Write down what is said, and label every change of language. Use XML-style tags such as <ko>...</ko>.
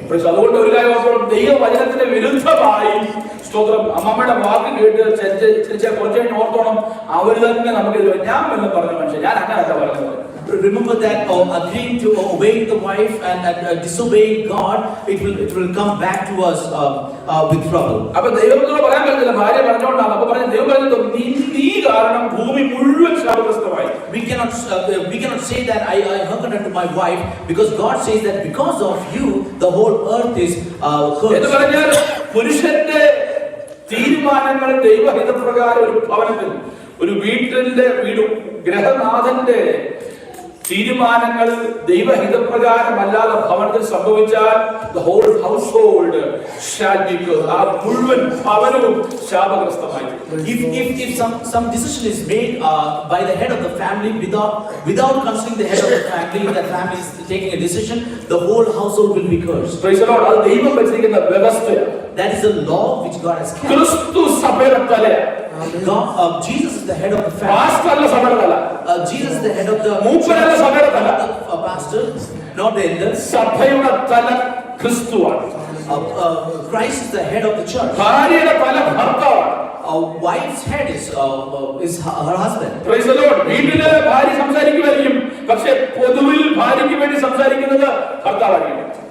<ml>പക്ഷെ അതുകൊണ്ട് ഒരു കാര്യം ദൈവവചനത്തിന്റെ വിരുദ്ധമായി സ്തോത്രം അമ്മമ്മയുടെ വാക്ക് കേട്ട് കുറച്ച് കഴിഞ്ഞ് ഓർത്തോണം, അവര് തന്നെ നമുക്ക് ഞാൻ എന്ന് പറഞ്ഞ മനുഷ്യൻ, ഞാൻ അങ്ങനല്ല പറഞ്ഞത്.</ml> <en>Remember that agreeing to obeying the wife and disobeying God, it will come back to us with trouble.</en> <ml>അപ്പൊ ദൈവത്തോട് പറയാൻ പറ്റില്ല, ഭാര്യ പറഞ്ഞോണ്ടാണ്. അപ്പൊ പറഞ്ഞ ദൈവം പറഞ്ഞത്, നീ കാരണം ഭൂമി മുഴുവൻ ശാപഗ്രസ്തമായി.</ml> <en>We cannot say that I hearkened unto my wife, because God says that because of you the whole earth is cursed.</en> <ml>എന്ന് പറഞ്ഞാൽ പുരുഷന്റെ തീരുമാനങ്ങൾ ദൈവഹിതപ്രകാരം ഒരു ഭവനത്തിൽ, ഒരു വീടും ഗ്രഹനാഥന്റെ തീരുമാനങ്ങൾ ദൈവഹിതപ്രകാരമല്ലാതെ ഭവനത്തിൽ സംഭവിച്ചാൽ</ml> <en>the whole household shall be cursed.</en> <ml>ആ മുഴുവൻ ഭവനവും ശാപഗ്രസ്തമായി.</ml> <en>If some decision is made by the head of the family without considering the head of the family, if the family is taking a decision, the whole household will be cursed. Praise the Lord.</en> <ml>അത് ദൈവം വെച്ചിരിക്കുന്ന വ്യവസ്ഥയാണ്.</ml> <en>That is the law which God has kept.</en> <ml>ക്രിസ്തു സഭയുടെ തലയാണ്.</ml> <en>Jesus is the head of the family.</en> <ml>Pastor അല്ല സഭയുടെ തല.</ml> <en>Jesus is the head of the</en> <ml>മൂപ്പരല്ല സഭയുടെ തല.</ml> <en>pastor. not the elders.</en> <ml>സഭയുടെ തല ക്രിസ്തുവാണ്.</ml> <en>Christ is the head of the church.</en> <ml>ഭാര്യയുടെ തല ഭർത്താവാണ്.</ml> <en>A wife's head is her husband. Praise the Lord.</en> <ml>വീട്ടില് ഭാര്യ സംസാരിക്കുമായിരിക്കും, പക്ഷെ പൊതുവിൽ ഭാര്യയ്ക്ക് വേണ്ടി സംസാരിക്കുന്നത് ഭർത്താവായിരിക്കും.</ml>